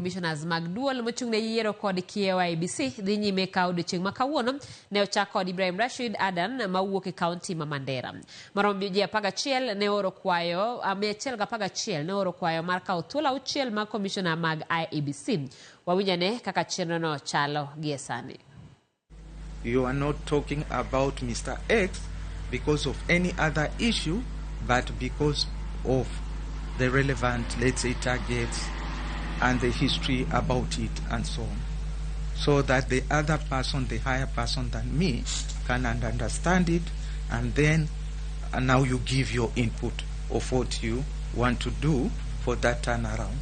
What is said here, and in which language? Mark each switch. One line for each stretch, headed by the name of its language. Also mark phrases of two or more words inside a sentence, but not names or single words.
Luo (Kenya and Tanzania): komishonas mag duol mochung'ne yiero kod kiewo IEBC dhi nyime ka odiechieng' ma kawuono ne ochak kod Ibrahim Rashid Adan mawuok e kaunti ma Mandera. Maromo ji 11 ne oro kwayo 111 ne oro kwayo mar kawo thuolo 6 mag komishona mag IEBC. Wawinjane kaka chenrono chalo gie sani.
English: You are not talking about Mr. X because of any other issue, but because of the relevant, let's say, targets and the history about it and so on. So that the other person, the higher person than me, can understand it, and then now you give your input of what you want to do for that turnaround.